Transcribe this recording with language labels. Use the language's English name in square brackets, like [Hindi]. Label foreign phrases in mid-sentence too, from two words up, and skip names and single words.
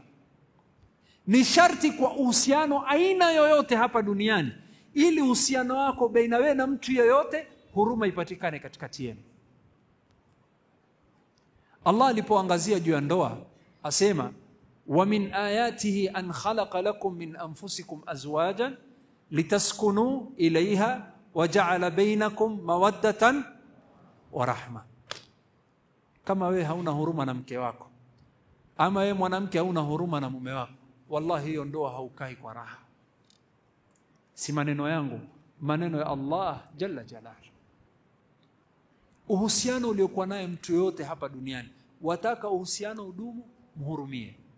[Swahili] Ni sharti kwa uhusiano aina yoyote hapa duniani, ili uhusiano wako baina wewe na mtu yeyote, huruma ipatikane katikati yenu. Allah alipoangazia juu ya ndoa asema, [Arabic] وَمِنْ آيَاتِهِ أَنْ خَلَقَ لَكُمْ مِنْ أَنْفُسِكُمْ أَزْوَاجًا لِتَسْكُنُوا إِلَيْهَا وَجَعَلَ بَيْنَكُمْ مَوَدَّةً وَرَحْمَةً. [Swahili] Kama wewe hauna huruma na mke wako, ama wewe mwanamke hauna huruma na mume wako, wallahi hiyo ndoa haukai kwa raha. Si maneno yangu, maneno ya Allah [Arabic] جل جلاله. [Swahili] Uhusiano uliokuwa naye mtu yote hapa duniani, wataka uhusiano udumu, mhurumie.